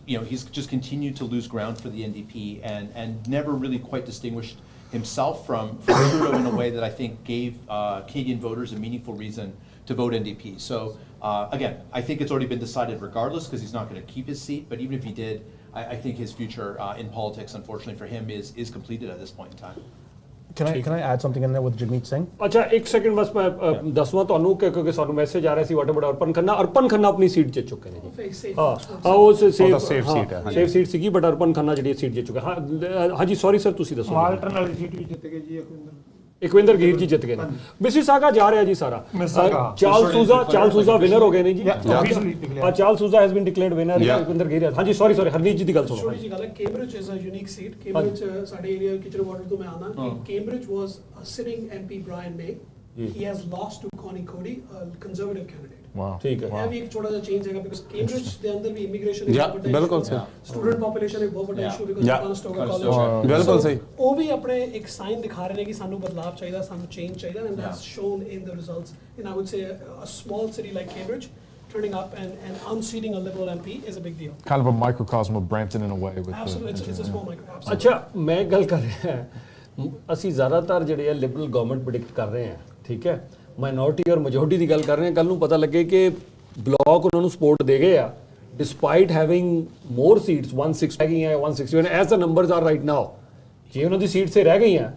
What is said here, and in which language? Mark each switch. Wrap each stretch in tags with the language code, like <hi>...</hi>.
<en>He's just continued to lose ground for the NDP and never really quite distinguished himself from Trudeau in a way that I think gave Canadian voters a meaningful reason to vote NDP. So again, I think it's already been decided regardless because he's not going to keep his seat, but even if he did, I think his future in politics, unfortunately for him, is completed at this point in time. Can I add something in there with Jagmeet Singh?</en> <hi>अच्छा एक second बस मैं दसवां</hi> <pa>ਤੁਹਾਨੂੰ</pa> <hi>क्योंकि</hi> <pa>ਸਾਨੂੰ message ਆ ਰਿਹਾ ਸੀ</pa> <en>what about</en> <pa>ਅਰਪਨ ਖੰਨਾ ਆਪਣੀ ਸੀਟ ਜਿੱਤ ਚੁੱਕੇ ਨੇ ਜੀ। ਹਾਂ ਉਹ ਸੇਫ ਸੀਟ ਹੈ, ਸੇਫ ਸੀਟ ਸੀਗੀ, ਬਟ ਅਰਪਨ ਖੰਨਾ ਜਿਹੜੀ ਸੀਟ ਜਿੱਤ ਚੁੱਕੇ। ਹਾਂਜੀ ਸੌਰੀ ਸਰ ਤੁਸੀਂ ਦੱਸੋ। ਮਾਲਟਨ ਵਾਲੀ ਸੀਟ ਵੀ ਜਿੱਤ ਗਏ ਜੀ ਇਕਵਿੰਦਰ ਗੀਰ ਜੀ ਜਿੱਤ ਗਏ ਨੇ। ਮਿਸੀਸਾਗਾ ਜਾ ਰਿਹਾ ਜੀ ਸਾਰਾ। ਚਾਰਲ ਸੂਜ਼ਾ ਵਿਨਰ ਹੋ ਗਏ ਨੇ ਜੀ।</pa> <en>Charles Sousa has been declared winner.</en> <pa>Ikwinder Gir ਹਾਂਜੀ ਸੌਰੀ ਹਰਨੀਤ ਜੀ ਦੀ ਗੱਲ ਸੁਣੋ। ਛੋਟੀ ਜੀ ਗੱਲ ਹੈ, Cambridge</pa> <en>Is a unique seat.</en> <pa>Cambridge ਸਾਡੇ ਏਰੀਆ ਕਿਚਰ ਵਾਟਰ ਤੋਂ ਮੈਂ ਆਣਾ। Cambridge</pa> <en>was sitting MP</en> <pa>Brian may</pa> <en>he has lost to Connie Cody, a conservative candidate.</en> <hi>ठीक है</hi> <pa>ਇਹ ਵੀ ਇੱਕ ਛੋਟਾ ਜਿਹਾ ਚੇਂਜ ਹੈਗਾ ਬਿਕਾਜ਼ ਕੈਂਬਰਿਜ ਦੇ ਅੰਦਰ ਵੀ ਇਮੀਗ੍ਰੇਸ਼ਨ ਇੱਕ</pa> <en>Yeah,</en> <pa>ਬਹੁਤ ਵੱਡਾ ਬਿਲਕੁਲ issue ਹੈ। ਸਹੀ। ਸਟੂਡੈਂਟ ਪੋਪੂਲੇਸ਼ਨ ਇੱਕ ਬਹੁਤ ਵੱਡਾ ਇਸ਼ੂ ਬਿਕਾਜ਼</pa> <en>Yeah.</en> <pa>ਕਾਨਸਟੋਗਾ ਕਾਲਜ ਬਿਲਕੁਲ ਸਹੀ। ਉਹ ਵੀ ਆਪਣੇ ਇੱਕ ਸਾਈਨ ਦਿਖਾ ਰਹੇ ਨੇ ਕਿ ਸਾਨੂੰ ਬਦਲਾਅ ਚਾਹੀਦਾ, ਸਾਨੂੰ ਚੇਂਜ ਚਾਹੀਦਾ,</pa> <en>And that's shown in the results in I would say a small city like Cambridge turning up and unseating a Liberal MP is a big deal. Kind of a microcosm of Brampton in a way. With Absolutely, it's a small micro. Absolutely.</en> <pa>ਅੱਛਾ ਮੈਂ ਗੱਲ ਕਰ ਰਿਹਾ ਹਾਂ ਅਸੀਂ ਜ਼ਿਆਦਾਤਰ ਜਿਹੜੇ ਆ ਲਿਬਰਲ ਗਵਰਨਮੈਂਟ ਪ੍ਰੈਡਿਕਟ ਕਰ ਰਹੇ ਹਾਂ ਠੀਕ ਹੈ ਮਾਈਨੋਰਟੀ ਔਰ ਮੈਜੋਰਟੀ ਦੀ ਗੱਲ ਕਰ ਰਹੇ ਹਾਂ ਕੱਲ ਨੂੰ ਪਤਾ ਲੱਗੇ ਕਿ ਬਲਾਕ ਉਹਨਾਂ ਨੂੰ ਸਪੋਰਟ ਦੇ ਗਏ ਆ</pa> <en>despite having more seats</en> <pa>160 ਰਹਿ ਗਈਆਂ 161</pa> <en>as the numbers are right now</en> <pa>ਜੇ ਉਹਨਾਂ ਦੀ ਸੀਟ ਸੇ ਰਹਿ ਗਈਆਂ</pa>